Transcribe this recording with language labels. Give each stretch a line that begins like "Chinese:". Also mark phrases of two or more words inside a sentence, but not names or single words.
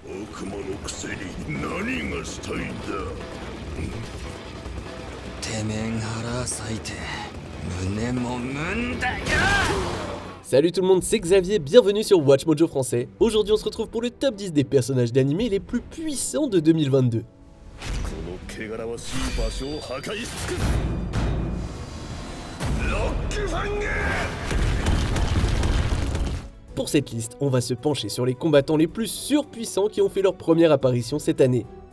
Japanese: 魔のくせに何がしたいんだ。てめん腹裂いて胸もむんだよ。
French: Salut tout le monde, c'est Xavier, bienvenue sur Watch Mojo français. Aujourd'hui on se retrouve pour le top 10 des personnages d'animé les plus puissants de 2022. Pour cette liste, on va se pencher sur les combattants les plus surpuissants qui ont fait leur première apparition cette année.